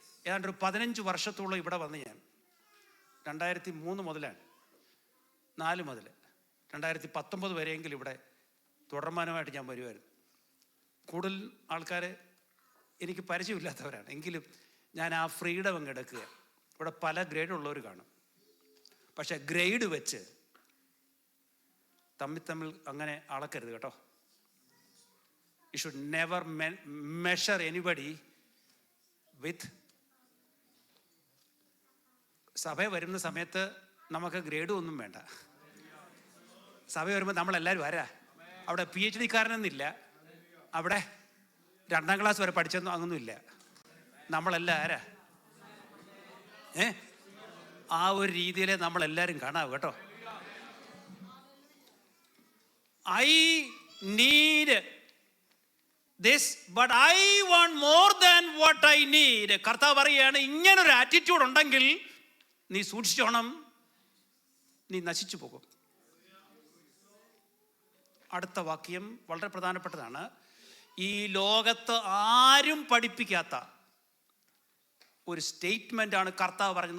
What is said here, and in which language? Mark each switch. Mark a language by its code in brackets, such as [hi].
[ml] ഏതാണ്ട് ഒരു 15 വർഷത്തോളം ഇവിടെ വന്ന് ഞാൻ 2003 മുതലാണ്, 4 മുതൽ 2019 വരെയെങ്കിലും ഇവിടെ തുടർമാനമായിട്ട് ഞാൻ വരുമായിരുന്നു. കൂടുതൽ ആൾക്കാർ എനിക്ക് പരിചയമില്ലാത്തവരാണ്, എങ്കിലും ഞാൻ ആ ഫ്രീഡം അങ്ങ് എടുക്കുക. ഇവിടെ പല ഗ്രേഡുള്ളവർ കാണും. പക്ഷെ ഗ്രേഡ് വെച്ച് തമ്മിൽ അങ്ങനെ അളക്കരുത് കേട്ടോ. [en] You should never measure anybody with. [ml] സഭ വരുന്ന സമയത്ത് നമുക്ക് ഗ്രേഡും ഒന്നും വേണ്ട. സഭ വരുമ്പോൾ നമ്മളെല്ലാവരും ആരാ? അവിടെ PhD കാരനൊന്നുമില്ല, അവിടെ 2ാം ക്ലാസ് വരെ പഠിച്ചൊന്നും അങ്ങൊന്നുമില്ല. നമ്മളെല്ലാം ആരാ? ആ ഒരു രീതിയിലെ നമ്മളെല്ലാവരും കാണാവൂ കേട്ടോ. [en] I need this, but I want more than what I need. [ml] കർത്താവ് പറയുകയാണ്, ഇങ്ങനൊരു ആറ്റിറ്റ്യൂഡ് ഉണ്ടെങ്കിൽ നീ സൂക്ഷിച്ചോണം, നീ നശിച്ചു പോകും. അടുത്ത വാക്യം വളരെ പ്രധാനപ്പെട്ടതാണ്. ഈ ലോകത്ത് ആരും പഠിപ്പിക്കാത്ത ഒരു സ്റ്റേറ്റ്മെന്റ് ആണ് കർത്താവ് പറഞ്ഞത്.